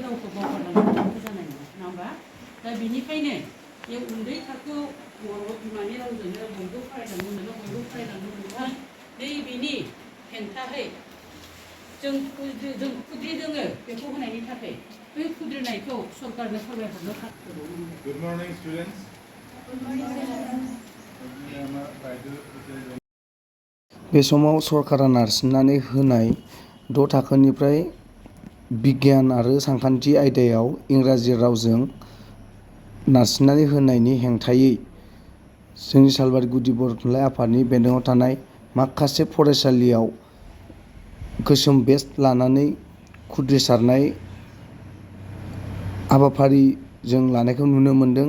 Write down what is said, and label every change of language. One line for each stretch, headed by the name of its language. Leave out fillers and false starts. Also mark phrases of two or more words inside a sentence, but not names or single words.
Bodo: रावखौ बावगारलांनो जानाय नङा होमबा दा बिनिखायनो बे उन्दै थाखोआव बर' बिमानि रावजोंनो बयबो फरायलांनो मोनो बयबो फरायलांनो मोनोबा नैबेनि हेंथाहै जों खुद्रिदोङो बेखौ होनायनि थाखाय बै खुद्रिनायखौ सरकारनो फोरमायहरनो थाखाय
English: Good morning, students. Good morning.
Bodo: बे समाव सरकारा नारसिननानै होनाय 6 थाखोनिफ्राय बिगियान आरो सानखान्थि आयदायाव इंराजि रावजों नारसिननानै होनायनि हेंथायै जोंनि सालबारि गुदि बर' थुनलाइ आफादनि बेन्दोङाव थानाय माखासे फरायसालियाव गोसोम बेज लानानै खुद्रिसारनाय हाबाफारि जों लानायखौ नुनो मोनदों।